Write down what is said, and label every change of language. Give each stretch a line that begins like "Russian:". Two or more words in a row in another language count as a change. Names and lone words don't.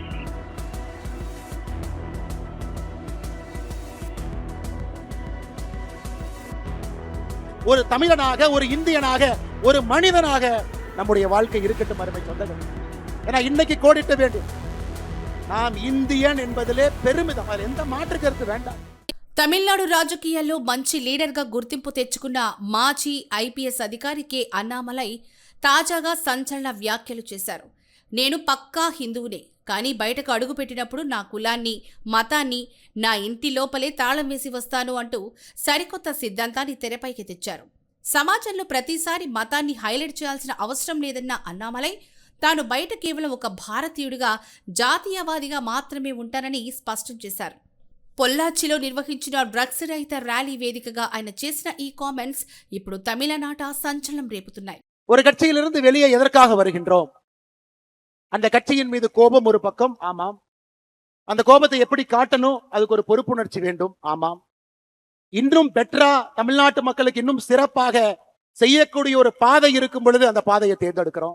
Tamil: ஒரு தமிழனாக, ஒரு இந்தியனாக, ஒரு மனிதனாக நம்முடைய வாழ்க்கை இருக்கட்டும் அருமை சொந்தங்கள். ஏன்னா இன்னைக்கு கோடிட்ட வேண்டும், நாம் இந்தியன் என்பதிலே பெருமிதம், அதில் எந்த மாற்று கருத்து வேண்டாம்.
Telugu: తమిళనాడు రాజకీయాల్లో మంచి లీడర్గా గుర్తింపు తెచ్చుకున్న మాజీ ఐపీఎస్ అధికారి కె అన్నామలై తాజాగా సంచలన వ్యాఖ్యలు చేశారు. నేను పక్కా హిందువునే, కానీ బయటకు అడుగుపెట్టినప్పుడు నా కులాన్ని, మతాన్ని నా ఇంటి లోపలే తాళం వేసి వస్తాను అంటూ సరికొత్త సిద్ధాంతాన్ని తెరపైకి తెచ్చారు. సమాజంలో ప్రతిసారి మతాన్ని హైలైట్ చేయాల్సిన అవసరం లేదన్న అన్నామలై తాను బయట కేవలం ఒక భారతీయుడిగా, జాతీయవాదిగా మాత్రమే ఉంటానని స్పష్టం చేశారు. పొల్లాచ్చిలో నిర్వహించిన డ్రగ్స్ రహిత ర్యాలీ వేదికగా ఆయన చేసిన ఈ కామెంట్స్ ఇప్పుడు తమిళనాట సంచలనం రేపుతున్నాయి.
Tamil: ஒரு கட்சியிலிருந்து வெளியே எதற்காக வருகின்றோம்? அந்த கட்சியின் மீது கோபம் ஒரு பக்கம், ஆமாம். அந்த கோபத்தை எப்படி காட்டணும், அதுக்கு ஒரு பொறுப்புணர்ச்சி வேண்டும், ஆமாம். இன்னும் பெட்டரா தமிழ்நாட்டு மக்களுக்கு இன்னும் சிறப்பாக செய்யக்கூடிய ஒரு பாதை இருக்கும் பொழுது அந்த பாதையை தேர்ந்தெடுக்கிறோம்.